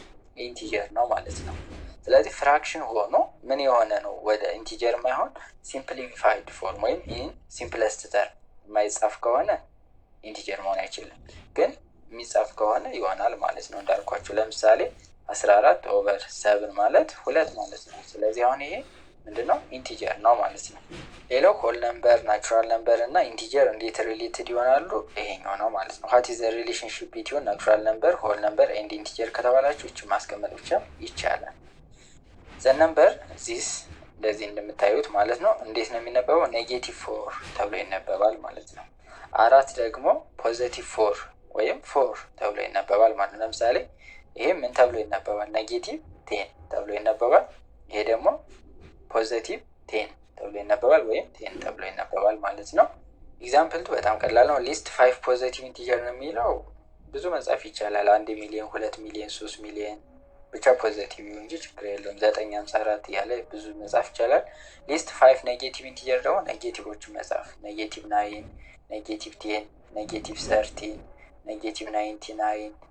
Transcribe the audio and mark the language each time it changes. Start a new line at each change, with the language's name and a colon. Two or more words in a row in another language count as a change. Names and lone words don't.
Amharic: ኢንቲጀር ነው ማለት ነው። ስለዚህ ፍራክሽን ሆኖ ምን የሆነ ነው ወደ ኢንቲጀር ማይሆን
English: simplified form
Amharic: ወይም
English: in simplest term
Amharic: የማይጻፍ ከሆነ ኢንቲጀር መሆን አይችልም። ግን የሚጻፍ ከሆነ ይሆናል ማለት ነው። እንዳልኳችሁ ለምሳሌ 14/7 ማለት 2 ማለት ነው። ስለዚህ አሁን ይሄ ምንድነው? ኢንቲጀር ነው ማለት ነው። ሌላው
English: whole number, natural number
Amharic: እና ኢንቲጀር እንዴት ሪሌትድ ይሆናሉ? ይሄኛው ነው ማለት ነው።
English: what is the relationship between natural number, whole number and integer
Amharic: ከተባላችሁ እቺ ማስቀመጥ ብቻ ይቻላል።
English: the number this
Amharic: እንደዚህ እንደምታዩት ማለት ነው። እንዴት ነው የሚነበበው? -4 ተብሎ ይነበባል ማለት ነው። 4 ደግሞ +4 ወይም 4 ተብሎ ይነበባል ማለት ነው። ለምሳሌ ይሄ ምን ተብሎ ይነበባል? -10 ተብሎ ይነበባል። ይሄ ደግሞ +10 ተብሎ ይነበባል ወይም 10 ተብሎ ይነበባል ማለት ነው። ኤግዛምፕል በጣም ቀላል ነው።
English: list 5 positive integer
Amharic: ነው የሚለው ብዙ መጻፍ ይቻላል። 1 ሚሊዮን 2 ሚሊዮን 3 ሚሊዮን ብቻ ፖዚቲቭ ይሁን እንጂ ችግር የለውም። 954 ያለ ብዙ መጻፍ ይቻላል።
English: list 5 negative integer
Amharic: ደግሞ ኔጌቲቮችን መጻፍ -9 -10 -13 -99